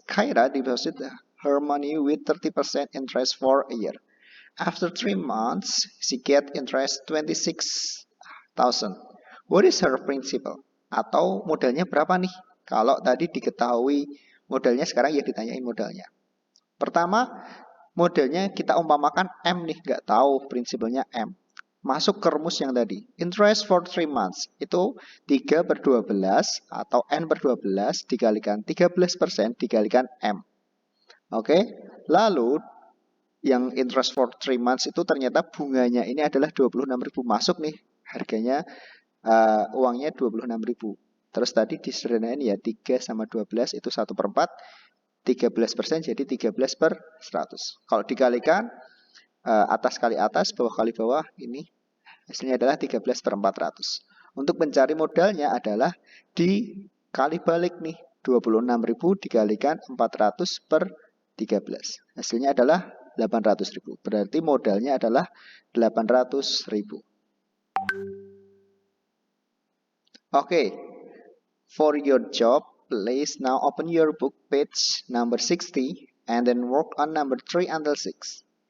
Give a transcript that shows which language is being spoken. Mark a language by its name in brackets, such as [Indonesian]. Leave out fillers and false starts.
[English] Khaira deposit her money with 30% interest for a year. After 3 months, she get interest 26,000. What is her principal? [Indonesian] Atau modalnya berapa nih? Kalau tadi diketahui modalnya, sekarang ya ditanyain modalnya. Pertama, modalnya kita umpamakan M nih, nggak tahu prinsipalnya M. Masuk ke rumus yang tadi. [English] Interest for 3 months. [Indonesian] Itu 3 per 12 atau N per 12 dikalikan 13% dikalikan M. Oke, lalu yang [English] interest for 3 months [Indonesian] itu ternyata bunganya ini adalah 26.000 masuk nih. Harganya uangnya 26.000. Terus tadi disederhanain ya 3 sama 12 itu 1 per 4. 13% jadi 13 per 100. Kalau dikalikan atas kali atas, bawah kali bawah, ini hasilnya adalah 13 per 400. Untuk mencari modalnya adalah dikali balik nih. 26.000 dikalikan 400 per 13. Hasilnya adalah 800.000. Berarti modalnya adalah 800.000. [English] Okay. For your job, please now open your book page number 60 and then work on number 3 until 6.